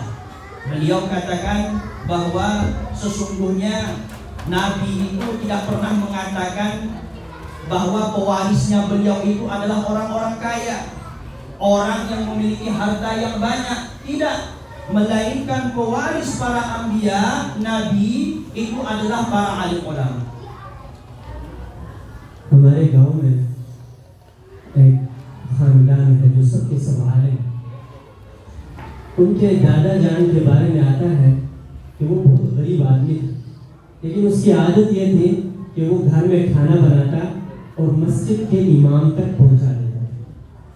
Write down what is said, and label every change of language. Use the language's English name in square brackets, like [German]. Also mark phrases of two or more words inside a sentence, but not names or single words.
[Indonesian] Beliau katakan bahwa sesungguhnya Nabi itu tidak pernah mengatakan bahwa pewarisnya beliau itu adalah orang-orang kaya, orang yang memiliki harta yang banyak. Tidak, melainkan pewaris para anbiya, nabi itu adalah para alim ulama. [Urdu] ہمارے گاؤں میں ایک خاندان ہے جو سب کے سب عالم، ان کے دادا جان کے بارے میں آتا ہے کہ وہ بہت غریب آدمی تھے، لیکن اس کی عادت یہ تھی کہ وہ گھر میں کھانا بناتا اور مسجد کے امام تک پہنچا دیتا.